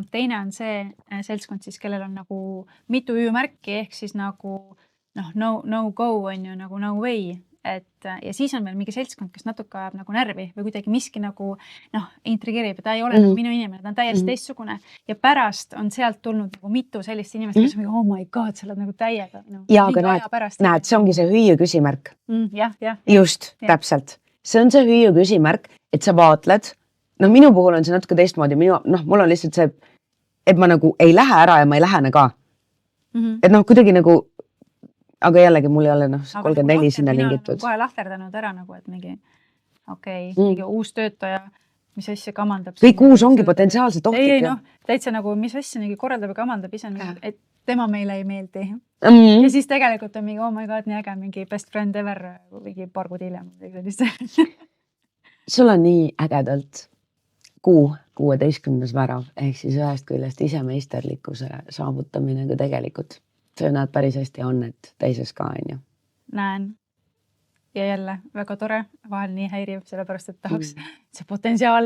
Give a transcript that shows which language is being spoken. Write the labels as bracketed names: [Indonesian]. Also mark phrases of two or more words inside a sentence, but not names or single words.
[Estonian] Teine on see seltskond siis, kellel on nagu mitu hüüumärki, ehk siis nagu [English] no go [Estonian] on ju, nagu [English] no way. [Estonian] Ja siis on veel mingi seltskond, kes natuke ajab nagu närvi või kuidagi miski nagu intrigeerib ja ta ei ole nagu minu inimene, ta on täiesti teistsugune ja pärast on sealt tulnud nagu mitu sellist inimest, kes on mingi, [English] oh my god, [Estonian] sa oled nagu täiega. Ja, aga näed, see ongi see hüüu küsimärk. Just, täpselt. See on see hüüu küsimärk, et sa vaatled, noh, minu puhul on see natuke teistmoodi, mul on lihtsalt see, et ma nagu ei lähe ära ja ma ei lähene ka. Et noh, kuidagi nagu aga jällegi mul ei ole 34 sinna lingitud. Kohe lahterdanud ära nagu, et mingi mingi uus töötaja, mis asja kamandab. Kõik uus ongi potentsiaalselt ohtlik. Ei, täitsa nagu, mis asja korraldab ja kamandab ise, et tema meile ei meeldi. Ja siis tegelikult on mingi, [English] oh my god, [Estonian] nii äge, mingi [English] best friend ever, [Estonian] mingi paar kuud hiljem. Sul on nii ägedalt 16. värav, ehk siis ühest küljest ise meisterlikkuse saavutamine ka tegelikult. See näed päris hästi on, et teises ka on ju. Näen. Ja jälle väga tore, vahel nii häiriv, sellepärast, et tahaks see potentsiaal.